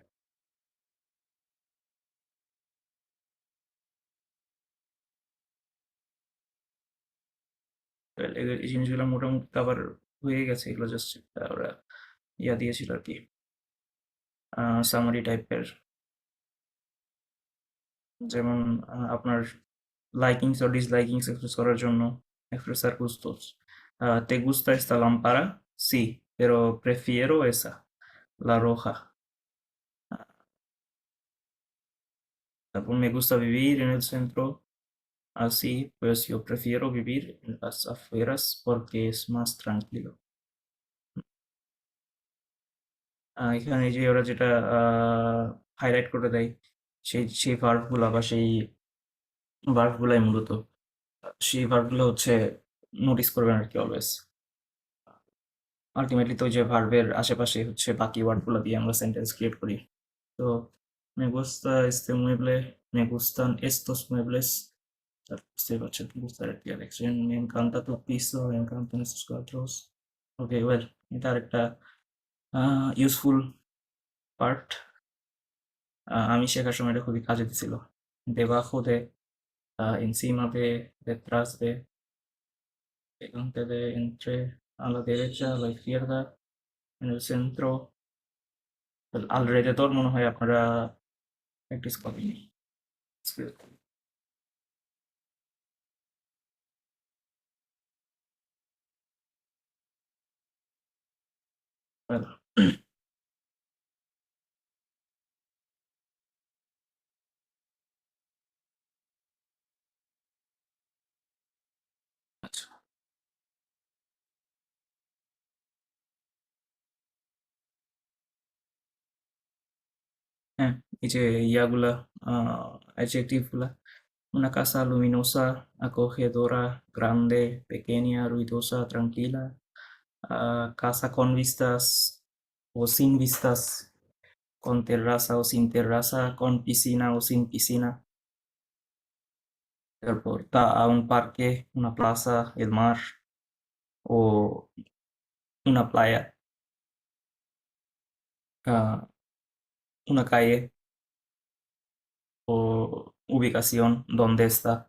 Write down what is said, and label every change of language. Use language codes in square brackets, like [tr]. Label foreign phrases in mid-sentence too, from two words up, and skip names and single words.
[bn] Well, এই জিনিসগুলো মোটামুটি কভার হয়ে গেছে, এগুলো জাস্ট ওরা ইয়া দিয়েছিল আর কি, [en] summary type. [bn] যেমন আপনার লাইকিংস ও ডিসলাইকিংস এক্সপ্রেস করার জন্য [es] expresar gustos. ¿Te gusta esta lámpara? Sí, pero prefiero esa, la roja. তারপর me gusta vivir en el centro, así pues yo prefiero vivir en las afueras porque es más tranquilo. [bn] এখানে যে ওরা যেটা হাইলাইট করে দেয় সেই ভার্বগুলো বা সেই ভার্বগুলাই মূলত সেই ভার্বগুলো হচ্ছে নোটিস করবেন আর কি অলওয়েজ। আলটিমেটলি তো ওই যে ভার্বের আশেপাশে হচ্ছে বাকি ওয়ার্ডগুলো দিয়ে আমরা সেন্টেন্স ক্রিয়েট করি। [es] তো me gusta este mueble, me gustan estos muebles, [bn] বুঝতেই পারছেন বুঝতে আর কি অ্যালেক্সিয়ান, [es] me encanta tu piso, me encantan estos cuadros। [bn] ওকে ওয়েল, এটা আরেকটা ইউজফুল পার্ট। আমি শেখার সময় এটা খুবই কাজে দিছিল। [es] debajo de, encima de, detrás de, delante de, entre, a la derecha, a la izquierda, en el centro, alrededor [bn] মনে হয় আপনারা প্র্যাকটিস করেননি। Well, আচ্ছা, হ্যাঁ, এই যে ইয়াগুলা অ্যাডজেক্টিভ গুলা, [es] una casa luminosa, acogedora, grande, pequeña, ruidosa, tranquila, casa con vistas o sin vistas, con terraza o sin terraza, con piscina o sin piscina, তারপর un parque, una plaza, el mar o una playa, ah, una calle o ubicación, dónde está.